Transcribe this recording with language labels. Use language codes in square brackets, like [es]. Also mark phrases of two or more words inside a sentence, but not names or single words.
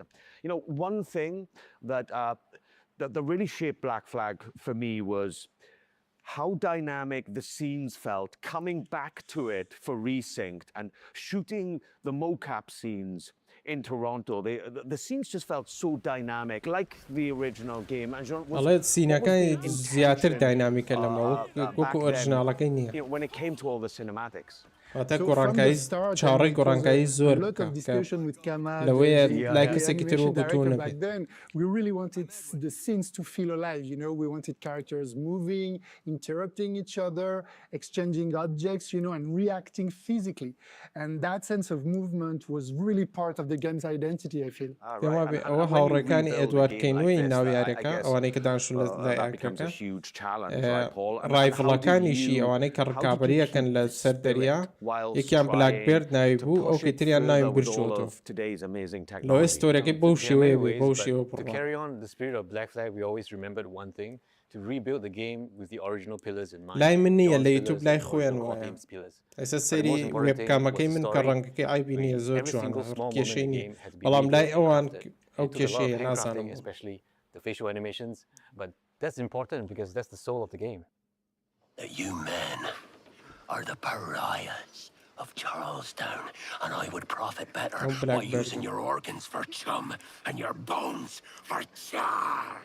[en] You know, one thing that really shaped Black Flag for me was how dynamic the scenes felt coming back to it for Resynced and shooting the mocap scenes in Toronto. The scenes just felt so dynamic, like the original game. And when it came to all the cinematics. [ckb] چاڕی گۆڕانکایی زۆر لەوەیە لای کەسێکی تر وەکو [en] back then we really wanted the scenes to feel alive, you know, we wanted characters moving, interrupting each other, exchanging objects, you know, and reacting physically, and that sense of movement was really part of the game's identity, I feel. [ckb] ئەوە هاوڕێکانی ئێدوارد کێنوەی ناویارەکە ئەوانەی کە دانیشتون لە لایەکەکە ڕایڤڵەکانیشی ئەوانەی کە ڕکابەریەکەن لە سەر دەریا یەکیان بلاکبێرد ناوی بوو ئەو کەتریان ناوی برچۆتۆ لەوەی ستۆریەکەی بەو شێوەیە بوو بەو شێوە [en] To carry on the spirit of Black Flag, we always remembered one thing: to rebuild the game with the original pillars in mind. [ckb] لای من نییە لە یوتیوب لای خۆیان وایە ئێستا سەیری وێبکامەکەی من کە ڕەنگەکەی ئایبی نییە زۆر جوانە کێشەی نییە بەڵام لای ئەوان ئەو کێشەیە نازانم [en] especially the facial animations, but that's important because that's the soul of the game. You men are the pariahs of Charlestown, and I would profit better by using your organs for chum and your bones for char.